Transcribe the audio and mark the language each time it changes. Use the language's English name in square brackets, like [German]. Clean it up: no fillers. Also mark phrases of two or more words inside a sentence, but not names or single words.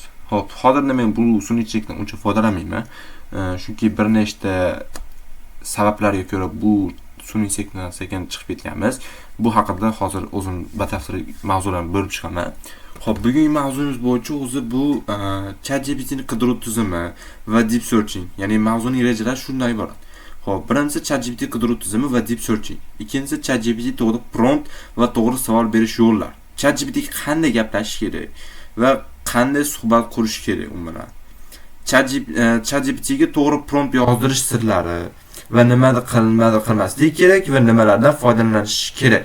[Uzbek] Xo'p, hozirda men bu sun'iychilikdan uncha foydalanmayman. Chunki bir nechta sabablarga ko'ra bu sun'iychilikdan sekin chiqib ketganmiz. Bu haqida hozir o'zim batafsil mavzularni bo'lib chiqaman. Xo'p, bugungi mavzuyimiz bo'yicha o'zi bu ChatGPT ning qidiruv tizimi va [English] deep searching, [Uzbek] ya'ni mavzuning rejalash shundan iborat. Xo'p, birinchisi ChatGPT qidiruv tizimi va [English] deep searching. [Uzbek] Ikkinchisi ChatGPT to'g'ri prompt va to'g'ri savol berish yo'llari. ChatGPT qanday gaplashish kerak va qanday suhbat qurish kerak u bilan. ChatGPT ga to'g'ri prompt yozdirish sirlari va nimadir qilmaslik kerak va nimalardan foydalanish kerak.